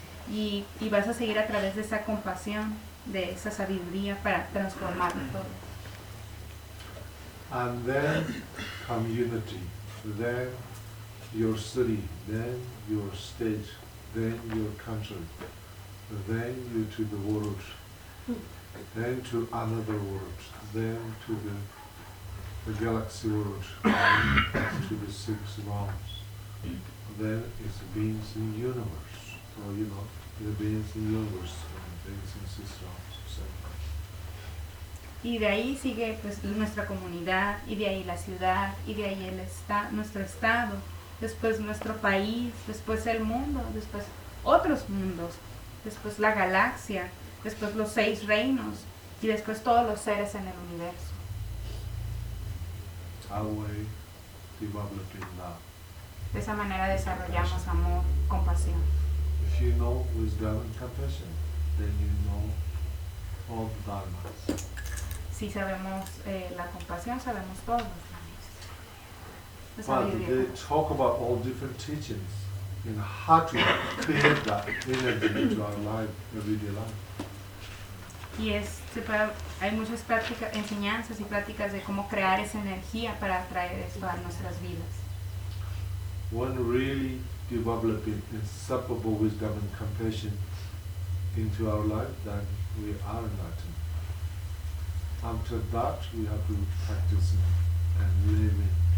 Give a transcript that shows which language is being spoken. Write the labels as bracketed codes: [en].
[es] Y vas a seguir a través de esa compasión, de esa sabiduría para transformar todo. [en] And then community, then your city, then your state, then your country. Then you to the world, then to another world, then to the galaxy world, to the six realms. Then it's beings in universe, or you know, the beings in universe, and beings in six realms, etc. [es] Y de ahí sigue pues nuestra comunidad, y de ahí la ciudad, y de ahí nuestro estado, después nuestro país, después el mundo, después otros mundos. Después la galaxia, después los seis reinos y después todos los seres en el universo. [en] Away, developing love. [es] De esa manera desarrollamos compassion. Amor, compasión. [en] If you know wisdom and compassion, then you know all the dharmas. [es] si sabemos la compasión, sabemos todos. [en] But they talk about all different teachings and how to create that energy into our life, everyday life. [es] Yes, hay muchas prácticas, enseñanzas y prácticas de cómo crear esa energía para atraer esto a nuestras vidas. [en] When really developing inseparable wisdom and compassion into our life, then we are enlightened. After that, we have to practice and live it.